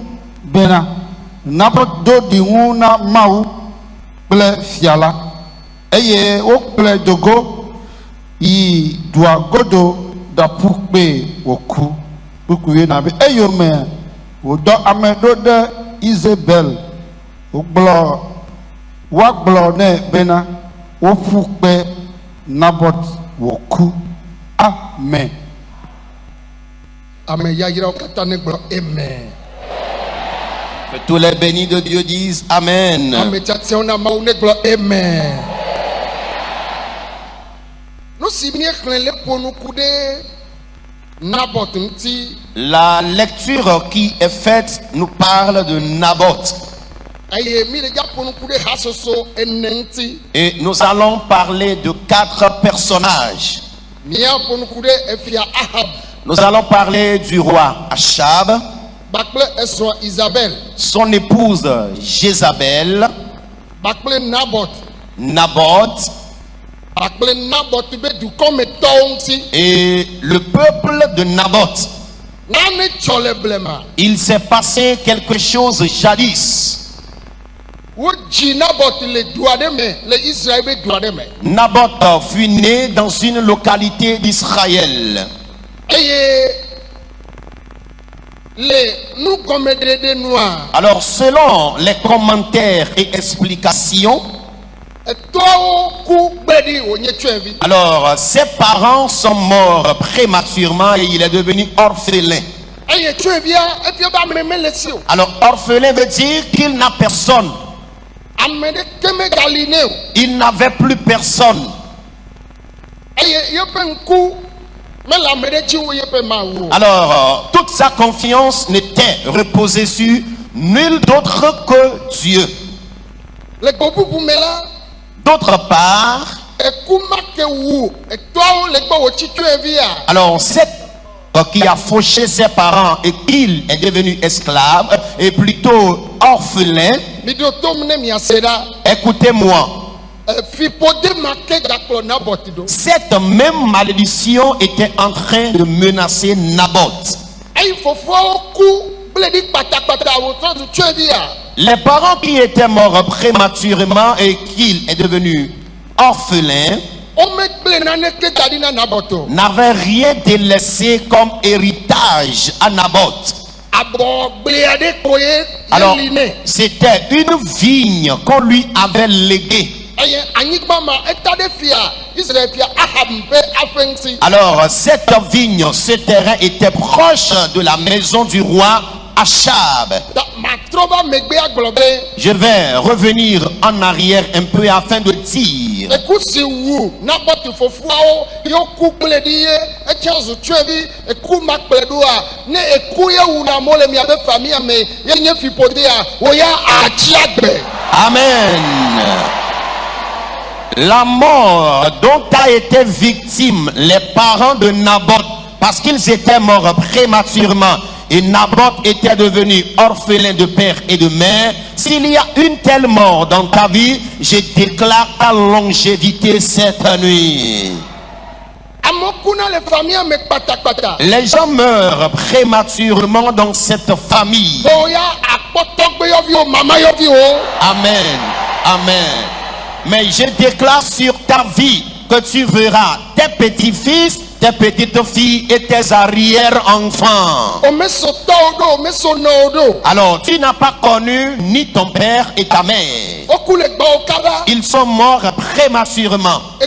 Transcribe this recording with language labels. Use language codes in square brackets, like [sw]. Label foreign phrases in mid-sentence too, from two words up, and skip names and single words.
[ee] bena Nabot do ɖiŋu na Mawu kple fia la eye wokplɔe dogo yi dua godo ɖaƒu kpe wòku kpukpui na be eyome wòdɔ ame ɖo ɖe Isabel woagblɔ nɛ bena woƒu kpe Nabot wòku. Amen. Ame yayrawo katã ne gblɔ amen. [fr] Que tous les bénis de Dieu disent Amen. [ee] Ame tiatiawo na Mawu ne gblɔ amen. Nu si míexlẽ le ƒonuku ɖe Nabot ŋuti. [fr] La lecture qui est faite nous parle de Naboth. [ee] Eye mi le dza ƒonuku ɖe hasoso ene ŋuti. [fr] Et nous allons parler de 4 personnages. [ee] Mia ƒonuku ɖe efia Ahab. [fr] Nous allons parler du roi Achab, [ee] Bakple esrɔ̃ Isabel. [fr] son épouse Jézabel, [ee] Bakple Nabot. [fr] Naboth [ee] Bakple Nabot be dukɔmetɔwo ŋuti. [fr] et le peuple de Naboth. [ee] Nane tsɔ le blema. [fr] Il s'est passé quelque chose jadis. [ee] Wodzi Nabot le du aɖe me le Israël be du aɖe me. [fr] Naboth fut né dans une localité d'Israël. [ee] Eye le nugɔmeɖeɖe nua. [fr] Alors, selon les commentaires et explications, [ee] Etɔwo ku gbe ɖi wònye tsyɔ̃evi. [fr] alors ses parents sont morts prématurément et il est devenu orphelin. [ee] Eye tsyɔ̃evia efia be ame mele si o. [fr] Alors, orphelin veut dire qu'il n'a personne. [ee] Ame ɖeke megali nɛ o. [fr] Il n'avait plus personne. [ee] Eye yeƒe ŋku mele ame ɖe dzi wo yeƒe Mawu o. [fr] Alors, toute sa confiance n'était reposée sur nul d'autre que Dieu. [ee] Le gbe bubu me la. [fr] D'autre part, [ee] Eku ma ke wu etɔwo le gbɔ wòtsi tsyɔ̃evia. [fr] alors cet qui a fauché ses parents et qu'il est devenu esclave et plutôt orphelin, [ee] Miɖo tom ne miase ɖa. [fr] écoutez-moi, [ee] Fiƒode ma ke gakplɔ Nabot ɖo. [fr] cette même malédiction était en train de menacer Naboth. [ee] Eyi fofoawo ku kple ɖi kpatakpata wòtrɔ du tsyɔ̃evia. [fr] Les parents qui étaient morts prématurément et qu'il est devenu orphelin [ee] Womegble naneke da ɖi na Nabot o. [fr] n'avaient rien délaissé comme héritage à Naboth. [ee] Abɔgble aɖe koe [fr] Alors, [ee] yeli nɛ. [fr] c'était une vigne qu'on lui avait léguée. [ee] Eye anyigba ma eta ɖe fia Israël fia Ahab ƒe aƒe ŋuti. [fr] Alors, cette vigne, ce terrain était proche de la maison du roi Achab. [ee] Ta matrɔ va megbe agblɔ be. [fr] Je vais revenir en arrière un peu afin de dire [ee] Eku si wu Nabot fofoawo yewo ku kple ɖi ye etsɔ zu tsyɔ̃evi eku ma kplɔe ɖoa ne eku ye wu na mo le miabe famille me ye nye fiƒodea woya atsi agbe. Amen. [fr] La mort dont a été victime les parents de Naboth parce qu'ils étaient morts prématurément et Naboth était devenu orphelin de père et de mère. S'il y a une telle mort dans ta vie, je déclare ta longévité cette nuit. [ee] Amewo kuna le famille me kpatakpata. [fr] Les gens meurent prématurément dans cette famille. [ee] Boya akpɔtɔgbe yɔviwo mama yɔviwo. Amen. Amen. [fr] Mais je déclare sur ta vie que tu verras tes petits-fils, tes petites-filles et tes arrière-enfants. Alors, tu n'as pas connu ni ton père et ta mère. Ils sont morts prématurément.